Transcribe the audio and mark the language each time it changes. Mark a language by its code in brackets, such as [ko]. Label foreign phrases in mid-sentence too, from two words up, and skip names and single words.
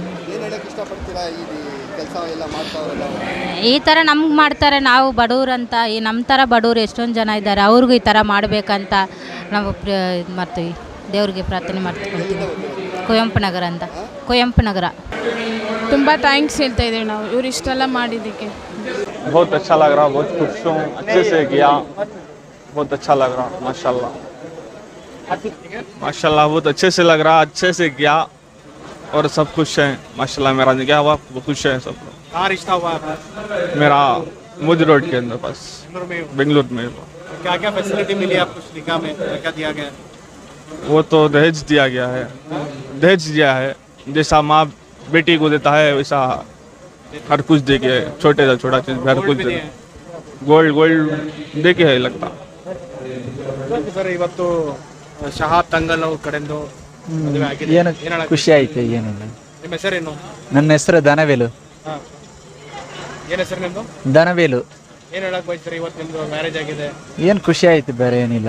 [kn] ಈ ಥರ ನಮ್ಗೆ ಮಾಡ್ತಾರೆ, ನಾವು ಬಡವ್ರಂತ, ಈ ನಮ್ಮ ಥರ ಬಡವ್ರು ಎಷ್ಟೊಂದು ಜನ ಇದ್ದಾರೆ, ಅವ್ರಿಗೂ ಈ ಥರ ಮಾಡಬೇಕಂತ ನಾವು ಇದು ಮಾಡ್ತೀವಿ, ದೇವ್ರಿಗೆ ಪ್ರಾರ್ಥನೆ ಮಾಡ್ತೀವಿ. ಕುವೆಂಪು ನಗರ ಅಂತ, ಕುವೆಂಪು ನಗರ. ತುಂಬ ಥ್ಯಾಂಕ್ಸ್ ಹೇಳ್ತಾ ಇದ್ದೀವಿ ನಾವು ಇವ್ರು ಇಷ್ಟೆಲ್ಲ ಮಾಡಿದ್ದಕ್ಕೆ. [hi] बहुत अच्छा लग रहा, बहुत खुश हूँ, अच्छे से किया, बहुत अच्छा लग रहा, माशाल्लाह माशाल्लाह, बहुत अच्छे से लग रहा, अच्छे से किया और सब खुश हैं माशाल्लाह। मेरा क्या हुआ, वो खुश है सब लोग। कहाँ रिश्ता हुआ? मेरा मुझ रोड के अंदर पास, बेंगलुरु में। क्या क्या फैसिलिटी मिली आपको निकाह में, क्या क्या दिया गया? वो तो दहेज दिया गया है, दहेज दिया है। जैसा माँ बेटी को देता है वैसा हर कुछ दे के, छोटे से छोटा चीज़ हर कुछ दे, गोल्ड दे के है लगता। [kn] ಸರ್ ಇವತ್ತು ಶಹಾಬ್ ತಂಗಲ್ ಅವ್ರ ಕಡೆಯಿಂದ ಮದುವೆ ಆಗಿದೆ. ಏನು ಏನ್ ಹೇಳಕ್ ಖುಷಿ ಆಯ್ತು. ಏನಿಲ್ಲ, ನಿಮ್ಮ ಹೆಸರೇನು? ನನ್ನ ಹೆಸರು ದನವೇಲು. ಏನ್ ಹೆಸರು ನಿಮ್ದು? ದನವೇಲು. ಏನ್ ಹೇಳಕ್ ಬಯಸ್ತೀರಿ? ಇವತ್ತು ನಿಮ್ದು ಮ್ಯಾರೇಜ್ ಆಗಿದೆ, ಏನು ಖುಷಿ ಆಯ್ತು, ಬೇರೆ ಏನಿಲ್ಲ.